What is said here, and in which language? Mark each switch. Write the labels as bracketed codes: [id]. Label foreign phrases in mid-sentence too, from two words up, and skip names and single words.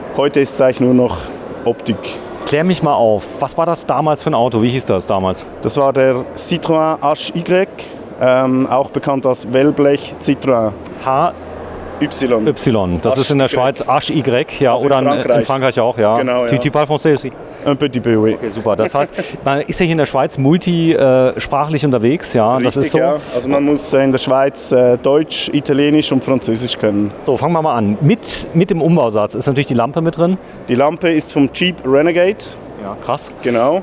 [de] Heute ist es eigentlich nur noch Optik. Klär mich mal auf. Was war das damals für ein Auto? Wie hieß das damals? Das war der Citroën HY. Auch bekannt als Wellblech Citroën. Y. Das ist in der Schweiz HY, ja, also oder in Frankreich auch, ja. Genau, ja. [fr] Tu parles français aussi? Un petit peu, oui. [de] Okay, super. Das heißt, man ist ja hier in der Schweiz multisprachlich unterwegs, ja. Richtig, das ist so. Ja. Also man muss in der Schweiz Deutsch, Italienisch und Französisch können. So, fangen wir mal an. Mit dem Umbausatz ist natürlich die Lampe mit drin. Die Lampe ist vom Jeep Renegade. Ja, krass. Genau.